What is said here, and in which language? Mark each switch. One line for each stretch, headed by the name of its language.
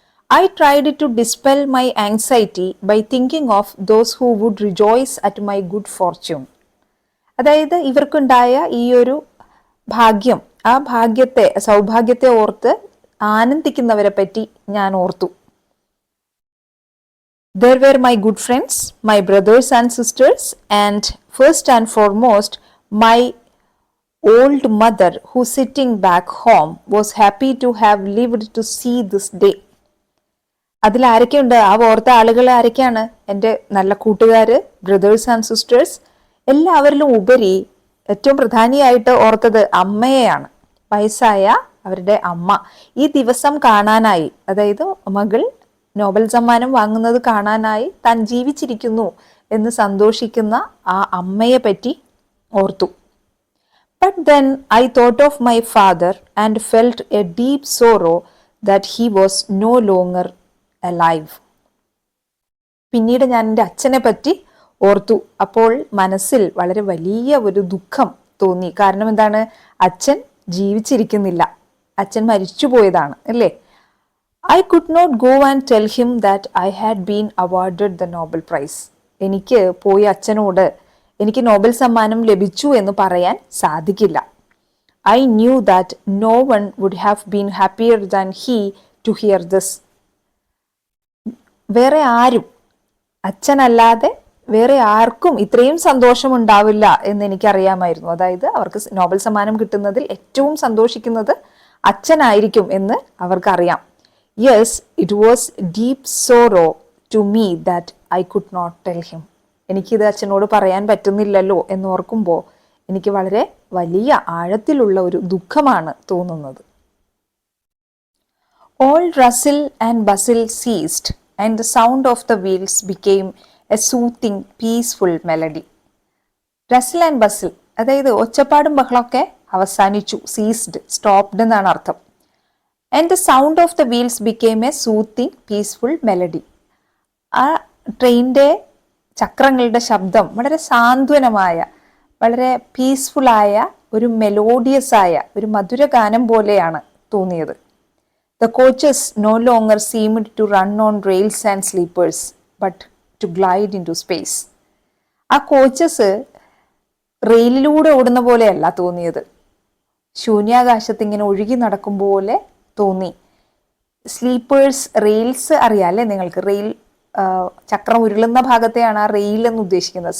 English: I tried to dispel my anxiety by thinking of those who would rejoice at my good fortune.
Malayalam: അതായത് ഇവർക്കുണ്ടായ ഈ ഒരു ഭാഗ്യം, ആ സൗഭാഗ്യത്തെ ഓർത്ത് ആനന്ദിക്കുന്നവരെ പറ്റി ഞാൻ ഓർത്തു.
English: There were my good friends, my brothers and sisters, and first and foremost, my old mother who sitting back home was happy to have lived to see this day.
Malayalam: അതിൽ ആരൊക്കെയുണ്ട്? ആ ഓർത്ത ആളുകൾ ആരൊക്കെയാണ്? എൻ്റെ നല്ല കൂട്ടുകാര്,
English: Brothers and sisters.
Malayalam: എല്ലാവരിലും ഉപരി ഏറ്റവും പ്രധാനിയായിട്ട് ഓർത്തത് അമ്മയെയാണ്, വയസ്സായ അവരുടെ അമ്മ. ഈ ദിവസം കാണാനായി, അതായത് മകൾ നോബൽ സമ്മാനം വാങ്ങുന്നത് കാണാനായി താൻ ജീവിച്ചിരിക്കുന്നു എന്ന് സന്തോഷിക്കുന്ന ആ അമ്മയെ പറ്റി ഓർത്തു.
English: But then I thought of my father and felt a deep sorrow that he was no longer alive.
Malayalam: പിന്നീട് ഞാൻ എൻ്റെ അച്ഛനെ പറ്റി ഓർത്തു. അപ്പോൾ മനസ്സിൽ വളരെ വലിയ ഒരു ദുഃഖം തോന്നി. കാരണം എന്താണ്? അച്ഛൻ ജീവിച്ചിരിക്കുന്നില്ല, അച്ഛൻ മരിച്ചുപോയതാണ് അല്ലേ.
English: I could not go and tell him that I had been awarded the Nobel Prize.
Malayalam: എനിക്ക് പോയി അച്ഛനോട് എനിക്ക് നോബൽ സമ്മാനം ലഭിച്ചു എന്ന് പറയാൻ സാധിക്കില്ല.
English: I knew that no one would have been happier than he to hear this.
Malayalam: വേറെ ആരും, അച്ഛനല്ലാതെ വേറെ ആർക്കും ഇത്രയും സന്തോഷം ഉണ്ടാവില്ല എന്ന് എനിക്കറിയാമായിരുന്നു. അതായത് അവർക്ക് നോബൽ സമ്മാനം കിട്ടുന്നതിൽ ഏറ്റവും സന്തോഷിക്കുന്നത് അച്ഛനായിരിക്കും എന്ന് അവർക്കറിയാം.
English: Yes, it was deep sorrow to me that I could not tell him.
Malayalam: എനിക്കിത് അച്ഛനോട് പറയാൻ പറ്റുന്നില്ലല്ലോ എന്നോർക്കുമ്പോൾ എനിക്ക് വളരെ വലിയ ആഴത്തിലുള്ള ഒരു ദുഃഖമാണ് തോന്നുന്നത്.
English: All rustle and bustle ceased and the sound of the wheels became a soothing, peaceful melody. Rustle and bustle,
Malayalam: അതായത് ഒച്ചപ്പാടും ബഹളമൊക്കെ അവസാനിച്ചു. സീസ്ഡ്, സ്റ്റോപ്ഡ് എന്നാണ് അർത്ഥം.
English: And the sound of the wheels became a soothing, peaceful melody.
Malayalam: ആ ട്രെയിനിൻ്റെ ചക്രങ്ങളുടെ ശബ്ദം വളരെ സാന്ത്വനമായ, വളരെ പീസ്ഫുള്ളായ, ഒരു മെലോഡിയസ് ആയ ഒരു മധുരഗാനം പോലെയാണ് തോന്നിയത്.
English: The coaches no longer seemed to run on rails and sleepers, but to glide into space.
Malayalam: ആ കോച്ചസ് റെയിലിലൂടെ ഓടുന്ന പോലെയല്ല തോന്നിയത്, ശൂന്യാകാശത്ത് ഇങ്ങനെ ഒഴുകി നടക്കും പോലെ തോന്നി. സ്ലീപ്പേഴ്സ്, റെയിൽസ് അറിയാമല്ലേ നിങ്ങൾക്ക്? റെയിൽ ചക്രം ഉരുളുന്ന ഭാഗത്തെയാണ് ആ റെയിൽ എന്ന് ഉദ്ദേശിക്കുന്നത്.